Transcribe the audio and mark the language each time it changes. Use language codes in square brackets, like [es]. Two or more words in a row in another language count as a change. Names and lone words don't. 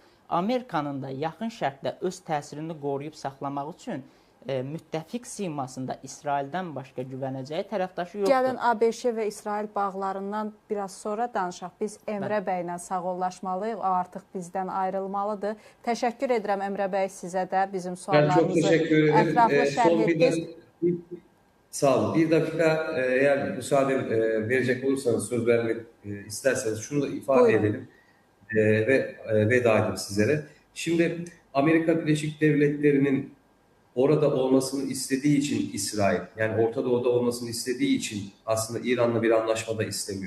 [az] Amerikanın da yaxın şərqdə öz təsirini qoruyub saxlamaq üçün müttəfiq simasında İsraildən başqa güvənəcəyi tərəfdaşı yoxdur. Gəlin ABŞ və İsrail bağlarından biraz sonra danışaq. Biz Emrə bəylə sağollaşmalıyıq, o artıq bizdən ayrılmalıdır. Təşəkkür edirəm Emrə bəy sizə də bizim suallarımızı ətraflı şərh etdiniz. Sağ olun. [tr] Bir dakika eğer müsaade verecek olursanız, söz vermek isterseniz şunu da ifade edelim ve veda edelim sizlere. Şimdi Amerika Birleşik Devletleri'nin orada olmasını istediği için İsrail, yani Orta Doğu'da olmasını istediği için aslında İran'la bir anlaşma da istemiyor.